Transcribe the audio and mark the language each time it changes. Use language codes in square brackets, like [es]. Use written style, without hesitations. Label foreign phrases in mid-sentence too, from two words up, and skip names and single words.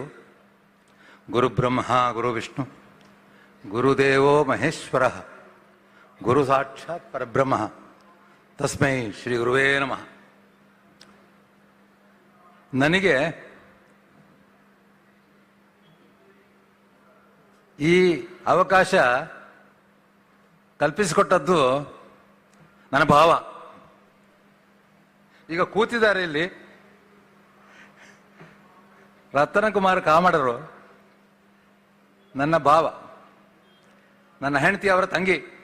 [sa] ಗುರುಬ್ರಹ್ಮ ಗುರುವಿಷ್ಣು ಗುರುದೇವೋ ಮಹೇಶ್ವರ ಗುರು ಸಾಕ್ಷಾತ್ ಪರಬ್ರಹ್ಮ ತಸ್ಮೈ ಶ್ರೀ ಗುರುವೇ ನಮಃ. [kn] ನನಗೆ ಈ ಅವಕಾಶ ಕಲ್ಪಿಸಿಕೊಟ್ಟದ್ದು ನನ್ನ ಭಾವ. ಈಗ ಕೂತಿದ್ದಾರೆ ಇಲ್ಲಿ ರತನಕುಮಾರ್ ಕಾಮಡರು, ನನ್ನ ಭಾವ, ನನ್ನ ಹೆಂಡತಿ ಅವರ ತಂಗಿ.